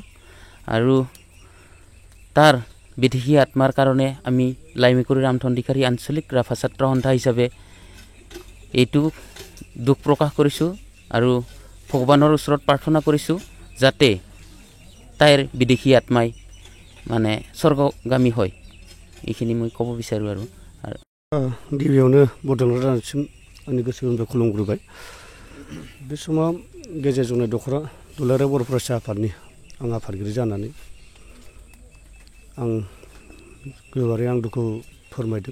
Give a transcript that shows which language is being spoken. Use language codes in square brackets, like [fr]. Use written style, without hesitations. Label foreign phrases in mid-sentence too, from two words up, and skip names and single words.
[as] আৰু তাৰ বিদেশী আত্মাৰ কাৰণে আমি লাইমিকুৰি ৰামধনদিখাৰী আঞ্চলিক ৰাভা ছাত্ৰ সন্থা হিচাপে এইটো দুখ প্ৰকাশ কৰিছোঁ আৰু ভগৱানৰ ওচৰত প্ৰাৰ্থনা কৰিছোঁ যাতে তাইৰ বিদেশী আত্মাই মানে স্বৰ্গগামী হয়। এইখিনি মই ক'ব বিচাৰোঁ। আৰু [brx] गिबियावनो बड'लेण्ड रादाबसिम आंनि गोसो गोरबोनिफ्राय खुलुमग्रोबाय। बे समाव गेजेर जौनाय दख'रा दुलाराय बर' फरायसा आफादनि आं आफादगिरि जानानै आं गोबारै आं दुखु फोरमायदों।